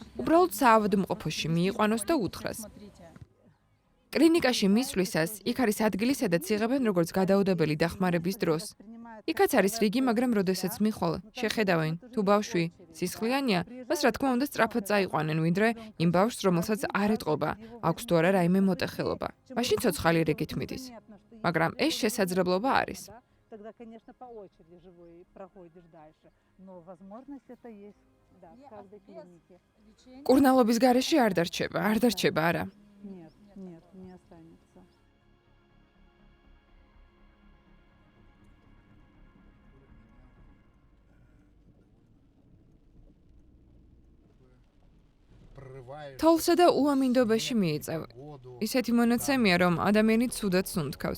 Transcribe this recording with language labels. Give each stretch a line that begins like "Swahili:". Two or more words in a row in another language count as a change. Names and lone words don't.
Georgian: უბრალოდ საავადმყოფოში მიიყვანოს და უთხრას. კლინიკაში მისვლისას იქ არის ადგილი, სადაც იღებენ როგორც გადაუდებელი დახმარების დროს. იქაც არის რიგი, მაგრამ როდესაც მიხვალ შეხედავენ, თუ ბავშვი სისხლიანია, მას რა თქმა უნდა სწრაფად წაიყვანენ, ვიდრე იმ ბავშვს, რომელსაც არ ეტყობა, აქვს თუ არა რაიმე მოტეხილობა. მაშინ ცოცხალი რიგით მიდის. მაგრამ ეს შესაძლებლობა არის.
Russian: Тогда, конечно, по очереди живой проходишь дальше. Но возможность это есть, да, в каждой клинике.
Georgian: კურნალობის გარეშე არ დარჩება, არა.
Russian: Нет, не останется.
Georgian: თოლსა და უამინდობაში მიიწევ. ისეთი მონაცემია, რომ ადამიანი ცუდად სუნთქავს.